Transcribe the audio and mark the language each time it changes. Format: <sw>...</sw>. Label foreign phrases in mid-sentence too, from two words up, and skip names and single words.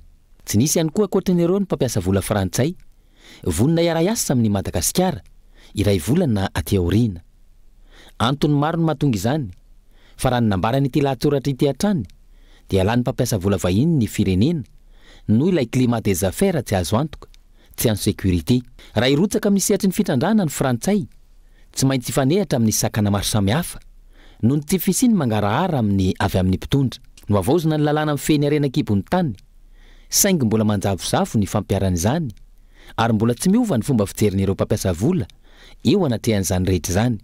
<mg>Tsy nisy ihany koa ankoatran'ireo ny mpampiasa vola Frantsay vonina iara-iasa amin'ny Madagasikara iray volana aty aoriana. Antony maro ny mahatonga izany fa raha nanambara n'ity lahatsoratra ity hatrany dia lany mpampiasa vola vahiny ny firenena noho ilay</mg> <fr>climat des affaires</fr> <mg>tsy azo antoka, tsy any sécurité. Raha irotsaka amin'ny sehatry ny fitrandrana ny Frantsay tsy maintsy ifanehatra amin'ny sakana maro samihafa noho ny tsy fisiny mangarahara amin'ny avy amin'ny mpitondra. No avaozina ny lalàna amin'ny feny arenan-kibony tany saingy mbola manjavozavo ny fampiaran'izany ary mbola tsy miova ny fomba fijerin'ireo mpampiasa vola eo anatrehan'izany rehetra izany.</mg>